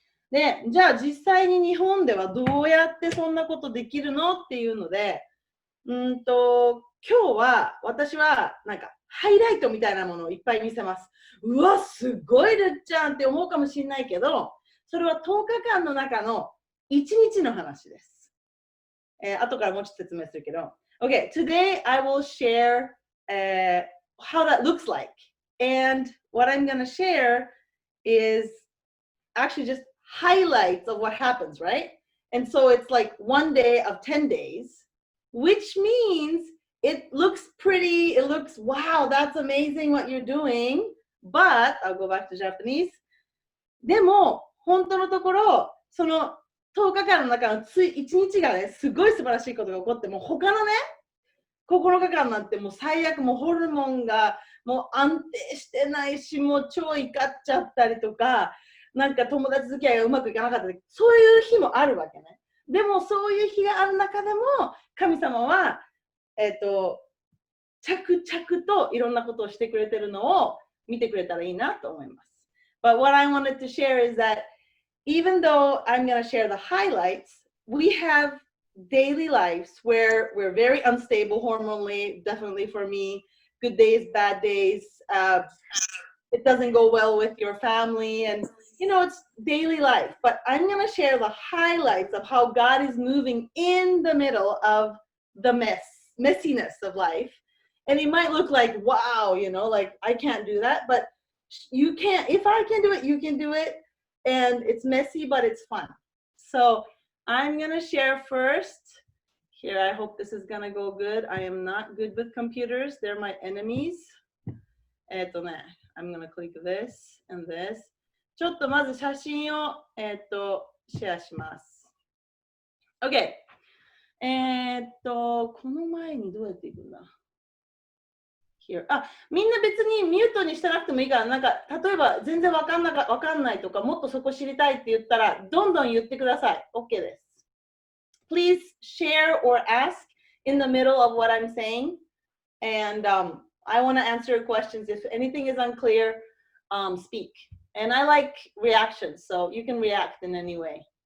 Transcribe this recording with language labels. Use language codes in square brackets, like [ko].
[ja] で、じゃあ実際に日本ではどうやってそんなことできるのっていうので、今日は私はなんかハイライトみたいなものをいっぱい見せます。うわ、すごいるっちゃんって思うかもしれないけど、それは10日間の中の1日の話です。後からもうちょっと説明するけど。 [en] Okay, today I will share how that looks like. And what I'm going to share is actually just highlights of what happens, right? And so it's like one day of 10 days, which means it looks pretty, it looks, wow, that's amazing what you're doing. But, I'll go back to Japanese. [ja] でも、本当のところ、その10日間の中の1日がね、すごい素晴らしいことが起こって、もう他のね、9日間なんてもう最悪、もうホルモンがもう安定してないし、もう超怒っちゃったりとか、なんか友達付き合いがうまくいかなかったり、そういう日もあるわけね。でもそういう日がある中でも、神様は、着々といろんなことをしてくれてるのを見てくれたらいいなと思います。 [en] But what I wanted to share is that even though I'm going to share the highlights, we have daily lives where we're very unstable hormonally, definitely for me, good days, bad days, it doesn't go well with your family, and you know, it's daily life. But I'm going to share the highlights of how God is moving in the middle of the messiness of life. And it might look like, wow, you know, like I can't do that, but you can't. If I can do it, you can do it. And it's messy, but it's fun. So I'm going to share first. Here, I hope this is going to go good. I am not good with computers. They're my enemies. I'm going to click this and this. [ja] ちょっとまず写真を、シェアします。 OK。この前にどうやっていくんだ [en] Here。 [ja] みんな別にミュートにしてなくてもいいから、なんか例えば全然わかんないとか、もっとそこ知りたいって言ったら、どんどん言ってください。 OK です。 [en] Please share or ask in the middle of what I'm saying. And I want to answer your questions. If anything is unclear, speak. And I like reactions, so you can react in any way.